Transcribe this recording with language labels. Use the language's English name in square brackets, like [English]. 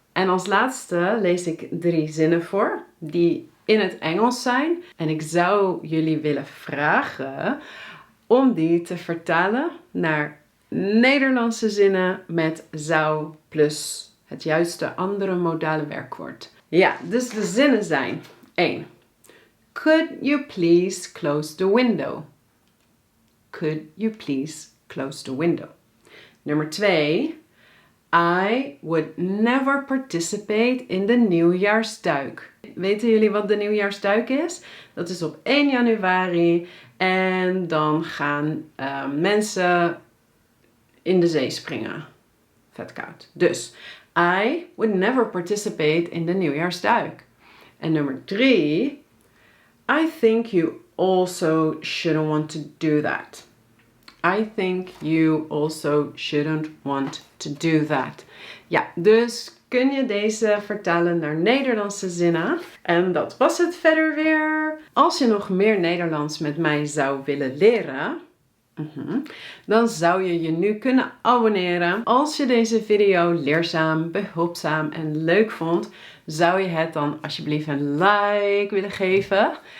[Dutch] En als laatste lees ik 3 zinnen voor die in het Engels zijn. En ik zou jullie willen vragen om die te vertalen naar Nederlandse zinnen met zou plus het juiste andere modale werkwoord. Ja, dus de zinnen zijn 1. [English] Could you please close the window? Could you please close the window? [Dutch] Nummer 2. [English] I would never participate in de nieuwjaarsduik. [Dutch] Weten jullie wat de nieuwjaarsduik is? Dat is op 1 januari en dan gaan mensen in de zee springen. Vet koud. Dus [English] I would never participate in de nieuwjaarsduik. [Dutch] En nummer 3. [English] I think you also shouldn't want to do that. I think you also shouldn't want to do that. [Dutch] Ja, dus kun je deze vertalen naar Nederlandse zinnen. En dat was het verder weer. Als je nog meer Nederlands met mij zou willen leren, dan zou je je nu kunnen abonneren. Als je deze video leerzaam, behulpzaam en leuk vond, zou je het dan alsjeblieft een like willen geven.